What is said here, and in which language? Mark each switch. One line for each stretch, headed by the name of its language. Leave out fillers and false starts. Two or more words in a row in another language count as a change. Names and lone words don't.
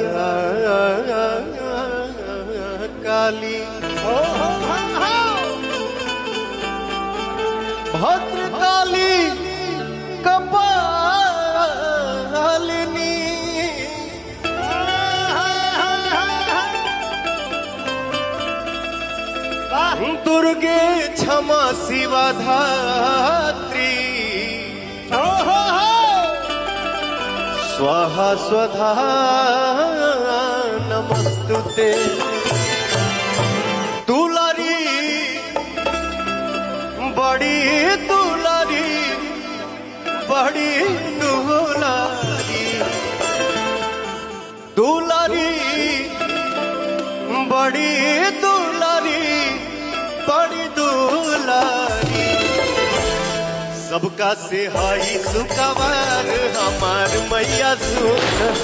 Sanskrit: काली भद्रकाली कपालिनी दुर्गे क्षमा शिवा धात्री स्वाहा स्वधा
Bhojpuri: नमस्तुते दुलारी बड़ी दुलारी बड़ी दुलारी दुलारी बड़ी दुलारी बड़ी दुलारी सबका से हाई सुकवार हमार मैया सुन